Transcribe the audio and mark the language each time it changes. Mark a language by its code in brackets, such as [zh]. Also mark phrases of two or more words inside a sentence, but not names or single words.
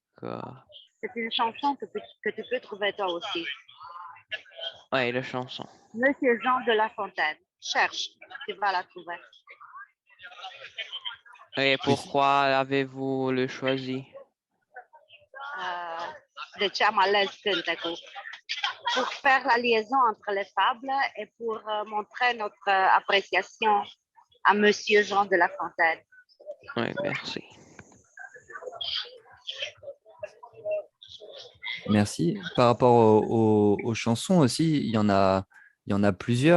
[fr] C'est une chanson que tu peux trouver toi aussi. Oui, la chanson. Monsieur Jean de La Fontaine. Cherche, tu vas la trouver. Et pourquoi avez-vous le choisi? [ro] De ce am ales cântecul? [fr] Pour faire la liaison entre les fables et pour montrer notre appréciation à Monsieur Jean de La Fontaine. Oui, merci. Merci. Par rapport aux chansons aussi, il y en a plusieurs.